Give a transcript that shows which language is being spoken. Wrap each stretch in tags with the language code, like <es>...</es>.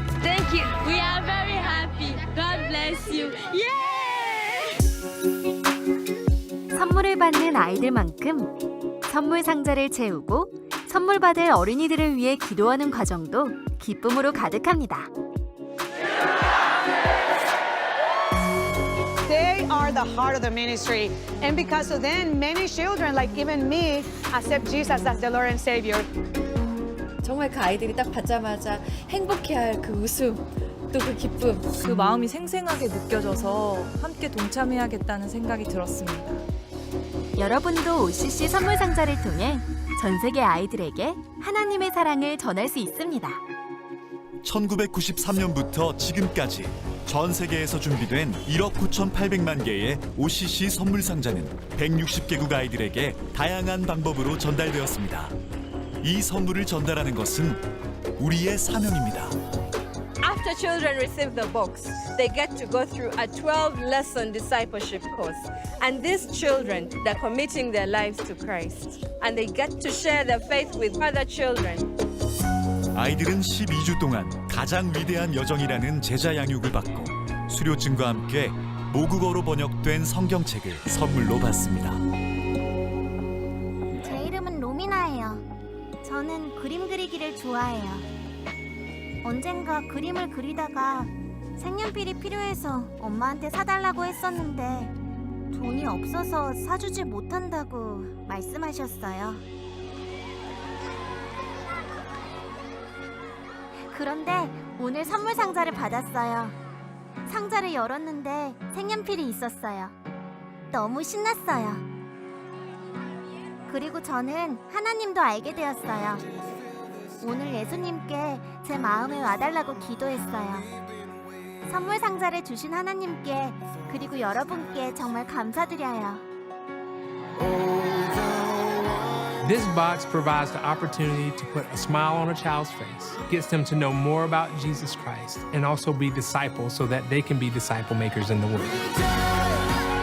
<en>Thank you. We are very happy. God bless you. Yeah!</en> <ko>선물을 받는 아이들만큼 선물 상자를 채우고 선물 받을 어린이들을 위해 기도하는 과정도 기쁨으로 가득합니다.</ko> <en>They are the heart of the ministry. And because of them, many children, like even me, accept Jesus as the Lord and Savior.</en> <ko>정말 그 아이들이 딱 받자마자 행복해할 그 웃음, 또 그 기쁨. 그 마음이 생생하게 느껴져서 함께 동참해야겠다는 생각이 들었습니다. 여러분도 OCC 선물 상자를 통해 전 세계 아이들에게 하나님의 사랑을 전할 수 있습니다. 1993년부터 지금까지 전 세계에서 준비된 1억 9,800만 개의 OCC 선물 상자는 160개국 아이들에게 다양한 방법으로 전달되었습니다. 이 선물을 전달하는 것은 우리의 사명입니다.</ko> <en>After children receive the box, they get to go through a 12-lesson discipleship course. And these children, they're committing their lives to Christ. And they get to share their faith with other children.</en> <ko>아이들은 12주 동안 가장 위대한 여정이라는 제자 양육을 받고 수료증과 함께 모국어로 번역된 성경책을 선물로 받습니다. 제 이름은 로미나예요. 저는 그림 그리기를 좋아해요. 언젠가 그림을 그리다가 색연필이 필요해서 엄마한테 사달라고 했었는데 돈이 없어서 사주지 못한다고 말씀하셨어요. 그런데 오늘 선물 상자를 받았어요. 상자를 열었는데 색연필이 있었어요. 너무 신났어요. 그리고 저는 하나님도 알게 되었어요. 오늘 예수님께 제 마음에 와달라고 기도했어요. 선물 상자를 주신 하나님께 그리고 여러분께 정말 감사드려요.</ko> <en>This box provides the opportunity to put a smile on a child's face, gets them to know more about Jesus Christ, and also be disciples so that they can be disciple makers in the world.</en>